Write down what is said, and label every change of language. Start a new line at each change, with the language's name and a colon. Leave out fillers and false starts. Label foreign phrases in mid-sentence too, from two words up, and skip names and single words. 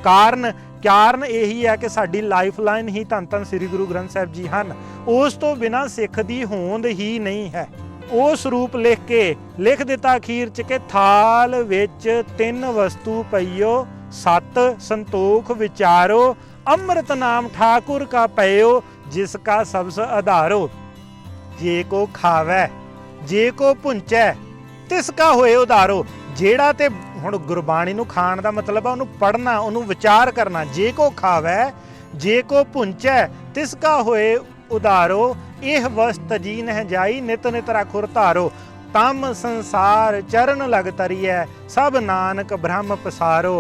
Punjabi: ਕਾਰਨ ਇਹੀ ਹੈ ਕਿ ਸਾਡੀ
English: life line
Punjabi: ਹੀ ਧੰਨ ਧੰਨ ਸ੍ਰੀ ਗੁਰੂ ਗ੍ਰੰਥ ਸਾਹਿਬ ਜੀ ਹਨ। ਉਸ ਤੋਂ ਬਿਨਾਂ ਸਿੱਖ ਦੀ ਹੋਂਦ ਹੀ ਨਹੀਂ ਹੈ। ਉਹ ਸਰੂਪ ਲਿਖ ਦਿੱਤਾ ਅਖੀਰ 'ਚ ਕਿ ਥਾਲ ਵਿੱਚ 3 ਵਸਤੂ ਪਈਓ, 7 ਸੰਤੋਖ ਵਿਚਾਰੋ, ਅੰਮ੍ਰਿਤ ਨਾਮ ਠਾਕੁਰ ਕਾ ਪਯੋ, ਜਿਸਕਾ ਸਬਸ ਆਧਾਰੋ, ਜੇ ਕੋ ਖਾਵੈ ਜੇ ਕੋ ਭੁੰਚੈ ਤਿਸਕਾ ਹੋਏ ਉਧਾਰੋ। ਜਿਹੜਾ ਤੇ ਹੁਣ ਗੁਰਬਾਣੀ ਨੂੰ ਖਾਣ ਦਾ ਮਤਲਬ ਆ ਉਹਨੂੰ ਪੜ੍ਹਨਾ, ਉਹਨੂੰ ਵਿਚਾਰ ਕਰਨਾ। ਜੇ ਕੋ ਖਾਵੈ ਜੇ ਕੋ ਭੁੰਚੈ ਤਿਸਕਾ ਹੋਏ ਉਧਾਰੋ, ਇਹ ਵਸਤ ਜੀ ਨਹਿ ਜਾਈ ਨਿਤ ਨਿਤ ਰਾਖੁਰ ਧਾਰੋ। ਤਮ ਸੰਸਾਰ ਚਰਨ ਲਗ ਤਰੀਐ ਸਭ ਨਾਨਕ ਬ੍ਰਹਮ ਪਸਾਰੋ।